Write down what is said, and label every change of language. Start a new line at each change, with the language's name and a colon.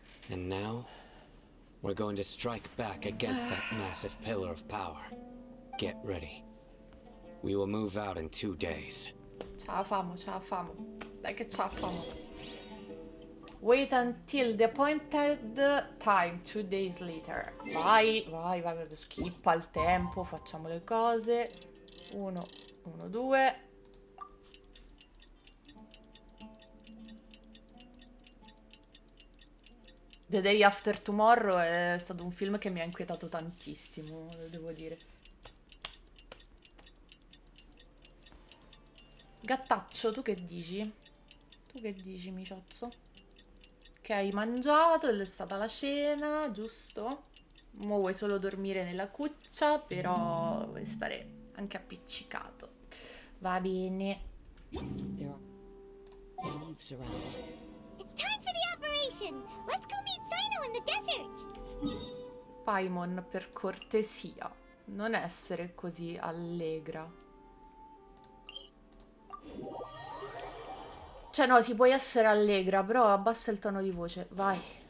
English: And now, we're going to strike back against that massive pillar of power. Get ready. We will move out in 2 days.
Italian: Ce la famo, ce la famo. Dai che ce la famo.
English: Wait until the appointed time, 2 days later.
Italian: Vai, vai, vai, schippa il tempo, facciamo le cose. 1, 1, 2. The Day After Tomorrow è stato un film che mi ha inquietato tantissimo, devo dire. Gattaccio, tu che dici? Tu che dici, miciozzo? Che hai mangiato, è stata la cena, giusto? Mo vuoi solo dormire nella cuccia, però vuoi stare anche appiccicato. Va bene.
English: It's time for the operation. Let's go meet Sino in the desert.
Italian: Paimon, per cortesia, non essere così allegra. Cioè no, si puoi essere allegra, però abbassa il tono di voce, vai.